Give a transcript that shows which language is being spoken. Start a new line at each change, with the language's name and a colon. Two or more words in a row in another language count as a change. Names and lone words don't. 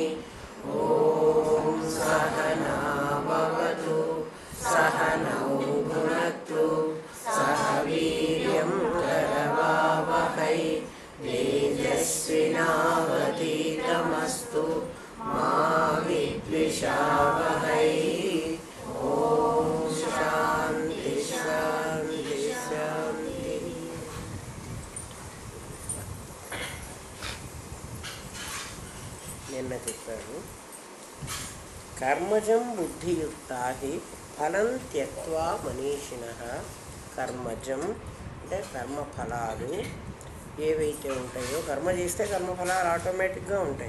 Sanskrit: ॐ सहना भवतु सहनौ भुनक्तु सह वीर्यं करवावहै तेजस्विनावतीतमस्तु मा विद्विषावहै। ॐ शान्ति शान्ति शान्ति।
Telugu: నిన్న చెప్పాను
Sanskrit: కర్మజం బుద్ధియుక్తా హి ఫలం త్యక్వా మనీషిణః.
Telugu: కర్మజం అంటే కర్మఫలాలు ఏవైతే ఉంటాయో, కర్మ చేస్తే కర్మఫలాలు ఆటోమేటిక్గా ఉంటాయి.